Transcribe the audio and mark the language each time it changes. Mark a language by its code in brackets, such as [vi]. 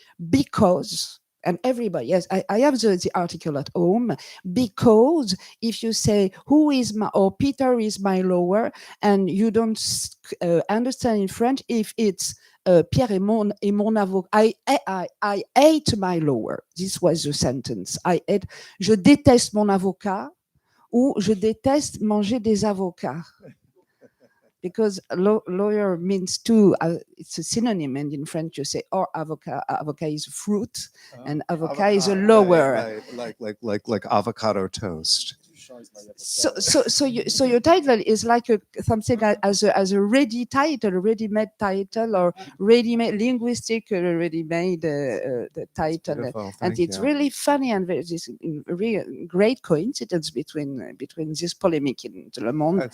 [en] Because, and everybody, yes, I have the article at home, because if you say, who is my, or Peter is my lover, and you don't understand in French, if it's [fr] Pierre est mon avocat, [en] I hate my lawyer. This was the sentence. [fr] Je déteste mon avocat, ou je déteste manger des avocats. [en] Because lawyer means two, it's a synonym, and in French you say, or avocat is a fruit, and avocat is a lower. Like avocado toast. So your title is like something as a ready title, ready-made title, or ready-made linguistic, ready-made the title, and it's really funny, and this really great coincidence between this polemic in Le Monde.